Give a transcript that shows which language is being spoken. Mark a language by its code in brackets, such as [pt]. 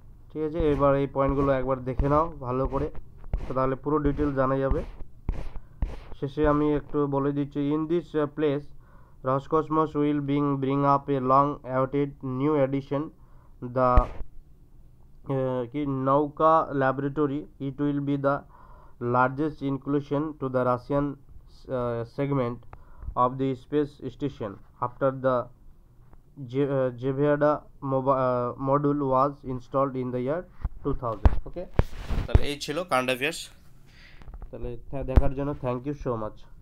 [bn] ঠিক আছে, এবার এই পয়েন্টগুলো একবার দেখে নাও ভালো করে, তাহলে পুরো ডিটেল জানা যাবে। শেষে আমি একটু বলে দিচ্ছি, [en] In this place Roscosmos will bring up a long awaited new edition, the key Nauka laboratory. It will be the largest inclusion to the Russian segment of the space station after the Zvezda module was installed in the year 2000। [bn] ওকে, তাহলে এই ছিল current affairs. তাহলে দেখার জন্য [en] Thank you so much.